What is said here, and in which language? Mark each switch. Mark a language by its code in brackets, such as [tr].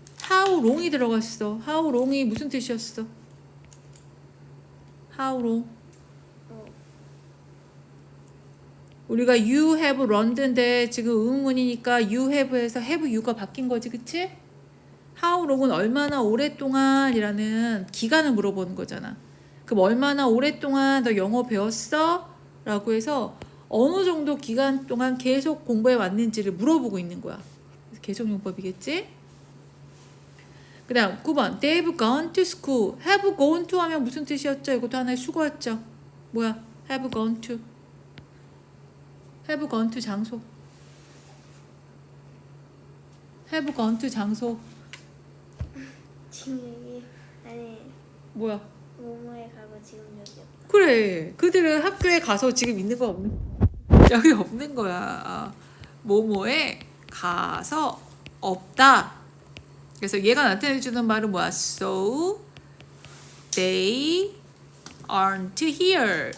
[en] How long [ko] 이 들어갔어. How long이 무슨 뜻이었어? [en] How long? [ko] 우리가 [en] you have learned [ko] 인데 지금 의문이니까 you have에서 [en] have you [ko] 가 바뀐 거지, 그치? How long은 얼마나 오랫동안이라는 기간을 물어보는 거잖아. 그럼 얼마나 오랫동안 너 영어 배웠어? 라고 해서 어느 정도 기간 동안 계속 공부해 왔는지를 물어보고 있는 거야. 계속용법이겠지? 그 다음 9번 [en] They've gone to school. Have gone to [ko] 하면 무슨 뜻이었죠? 이것도 하나의 수거였죠. 뭐야? [en] Have gone to. Have gone to 장소. Have gone to 장소. [ko] 지금 여기 아니 뭐야? 모모에 가고 지금 여기 없다. 그래. 그들은 학교에 가서 지금 있는 거 없는 여기 없는 거야. 뭐뭐에 가서 없다. 그래서 얘가 나타내주는 말은 뭐야? [en] So they aren't here.